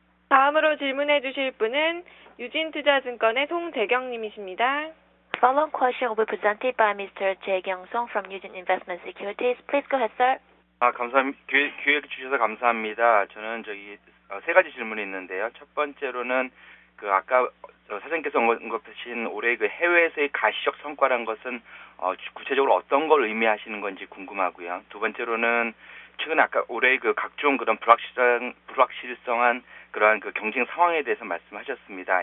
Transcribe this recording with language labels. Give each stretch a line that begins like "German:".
Korean: 다음으로 질문해 주실 분은 유진투자증권의 송재경님이십니다.
English: Following question will be presented by Mr. Jae Kyung-song from Eugene Investment Securities. Please go ahead, sir.
Korean: 감사합니다. 기회 주셔서 감사합니다. 저는 세 가지 질문이 있는데요. 첫 번째로는 그 아까 사장님께서 언급하신 올해 그 해외에서의 가시적 성과란 것은 구체적으로 어떤 걸 의미하시는 건지 궁금하고요. 두 번째로는 최근 아까 올해 그 각종 그런 불확실성한 그러한 그 경쟁 상황에 대해서 말씀하셨습니다.